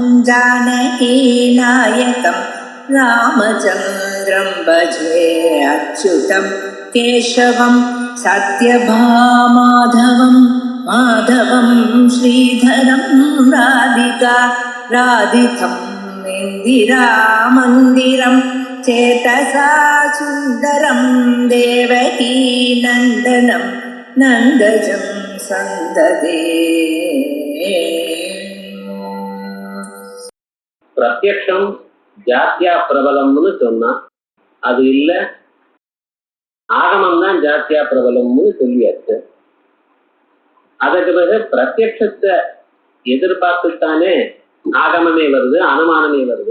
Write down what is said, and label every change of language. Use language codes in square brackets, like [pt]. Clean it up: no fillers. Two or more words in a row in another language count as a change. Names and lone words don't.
[sa] जानकीनायकं रामचन्द्रं भजे अच्युतं केशवं सत्यभामाधवं माधवं श्रीधरं राधिका राधितं इन्दिरामन्दिरं चेतसा सुन्दरं देवकी नन्दनं नन्दजं सन्ददे. [ta] பிரத்யக்ஷம் ஜாத்தியா பிரபலம்னு சொன்னா அது இல்ல, ஆகமம் தான் ஜாத்தியா பிரபலம்னு சொல்லியாச்சு. அதற்கு பிறகு பிரத்யக்ஷத்தை எதிர்பார்த்துத்தானே ஆகமமே வருது, அனுமானமே வருது.